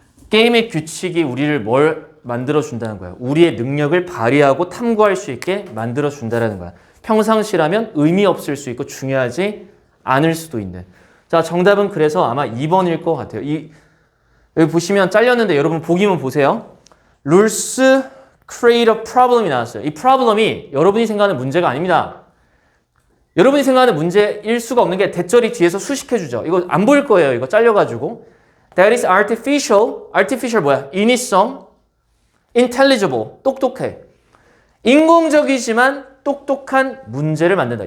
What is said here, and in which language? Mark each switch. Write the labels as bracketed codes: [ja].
[ko] 게임의 규칙이 우리를 뭘 만들어준다는 거야? 우리의 능력을 발휘하고 탐구할 수 있게 만들어준다는 거야. 평상시라면 의미 없을 수 있고 중요하지 않을 수도 있는. 자, 정답은 그래서 아마 2번일 것 같아요. 여기 보시면 잘렸는데 여러분 보기만 보세요. [en] Rules create a problem이 나왔어요. [ko] 이 problem이 여러분이 생각하는 문제가 아닙니다. 여러분이 생각하는 문제일 수가 없는 게 대절이 뒤에서 수식해주죠. 이거 안 보일 거예요. 이거 잘려가지고. [en] That is artificial. [ko] artificial 뭐야? 인위성. intelligible. 똑똑해. 인공적이지만 똑똑한 문제를 만든다.